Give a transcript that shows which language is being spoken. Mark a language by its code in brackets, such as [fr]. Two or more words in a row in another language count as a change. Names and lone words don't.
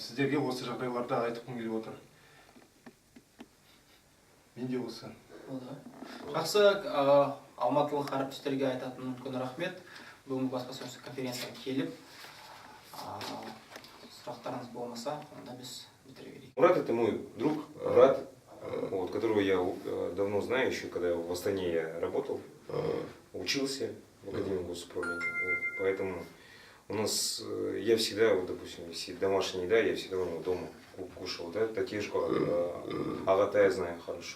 [kk] Сіздерге осы жағдайларда айтқым келіп отыр. Менде осы. Жақсы, алматылық әріптестерге айтатын үлкен рахмет. Бүгінгі баспасөз конференцияға келіп, сұрақтарыңыз болмаса, онда біз бітіре берейік. [ru] Мурат — это мой друг, брат, вот, которого я давно знаю, еще когда в Астане я работал, учился в Академии госуправления. Вот. Поэтому у нас, я всегда, вот, допустим, если домашняя еда, я всегда у него дома кушал, да, Татешку, Агата я знаю хорошо.